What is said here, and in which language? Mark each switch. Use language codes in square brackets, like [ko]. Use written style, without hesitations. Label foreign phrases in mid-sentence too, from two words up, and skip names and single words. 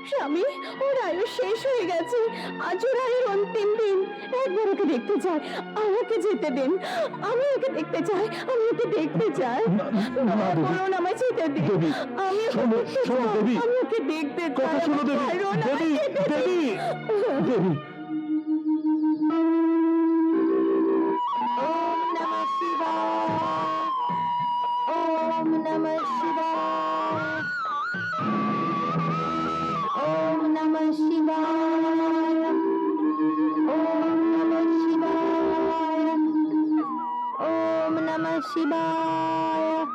[bn] স্বামী, ওর আয়ু শেষ হয়ে গেছে, আজ ওর আয়ুর অন্তিম দিন। একবার ওকে দেখতে চাই, আমাকে যেতে দিন। আমি ওকে দেখতে চাই, আমি ওকে দেখতে চাই। বলুন আমায় যেতে দিন। আমি ওকে দেখতে চাই, আমি ওকে দেখতে চাই। বলুন আমায় যেতে দিন। [sa] ওম নমঃ শিবায়, ওম নমঃ শিবায়, ওম নমঃ শিবায়, ওম নমঃ শিবায়, ওম নমঃ শিবায়,